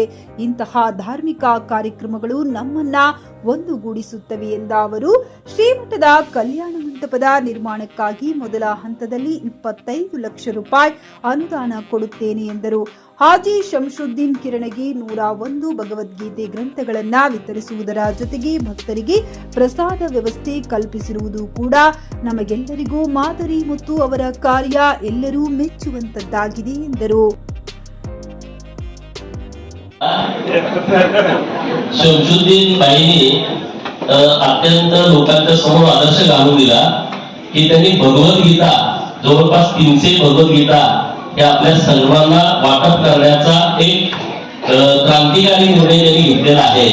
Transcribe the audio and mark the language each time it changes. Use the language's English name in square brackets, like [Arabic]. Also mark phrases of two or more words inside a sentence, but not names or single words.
[Kannada] ಇಂತಹ ಧಾರ್ಮಿಕ ಕಾರ್ಯಕ್ರಮಗಳು ನಮ್ಮನ್ನ ಒಂದುಗೂಡಿಸುತ್ತವೆ ಎಂದ ಅವರು, ಶ್ರೀಮಠದ ಕಲ್ಯಾಣ ಮಂಟಪದ ನಿರ್ಮಾಣಕ್ಕಾಗಿ ಮೊದಲ ಹಂತದಲ್ಲಿ 25 ಲಕ್ಷ ರೂಪಾಯಿ ಅನುದಾನ ಕೊಡುತ್ತೇನೆ ಎಂದರು. ಹಾಜಿ ಶಂಶುದ್ದೀನ್ ಕಿರಡಗಿ 101 ಭಗವದ್ಗೀತೆ ಗ್ರಂಥಗಳನ್ನ ವಿತರಿಸುವುದರ ಜೊತೆಗೆ ಭಕ್ತರಿಗೆ ಪ್ರಸಾದ ವ್ಯವಸ್ಥೆ ಕಲ್ಪಿಸಿರುವುದು ಕೂಡ ನಮಗೆಲ್ಲರಿಗೂ ಮಾದರಿ ಮತ್ತು ಅವರ ಕಾರ್ಯ ಎಲ್ಲರೂ ಮೆಚ್ಚುವಂತದ್ದಾಗಿದೆ ಎಂದರು. [Marathi] शमशुद्दीन बाईंनी अत्यंत लोकांच्या समोर आदर्श घालून दिला की त्यांनी भगवद्गीता, जवळपास 300 भगवद्गीता हे आपल्या सर्वांना वाटप करण्याचा एक क्रांतिकारी निर्णय त्यांनी घेतलेला आहे.